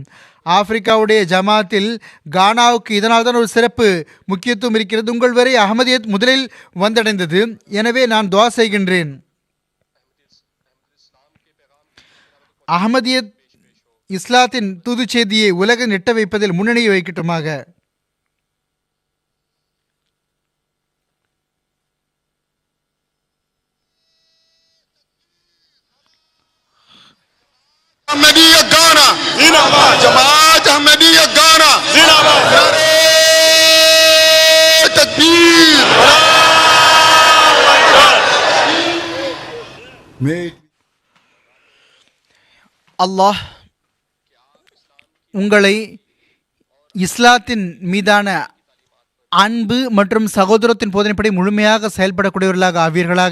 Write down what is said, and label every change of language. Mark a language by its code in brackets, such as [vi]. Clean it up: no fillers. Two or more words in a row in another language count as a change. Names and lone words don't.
[ta] ஆப்பிரிக்காவுடைய ஜமாத்தில் கானாவுக்கு இதனால் தான் ஒரு சிறப்பு முக்கியத்துவம் இருக்கிறது. உங்கள் வரை அஹ்மதியத் முதலில் வந்தடைந்தது. எனவே நான் துஆ செய்கின்றேன், அஹ்மதியத் இஸ்லாத்தின் தூது செய்தியை உலக நெட்ட வைப்பதில் முன்னணியை வைக்கட்டுமாக. [ur] احمدیہ گانا جماعت احمدیہ گانا نعرہ تکبیر. [ta] அல்லாஹ் உங்களை இஸ்லாத்தின் மீதான அன்பு மற்றும் சகோதரத்தின் போதனைப்படி முழுமையாக செயல்படக்கூடியவர்களாக ஆவீர்களாக.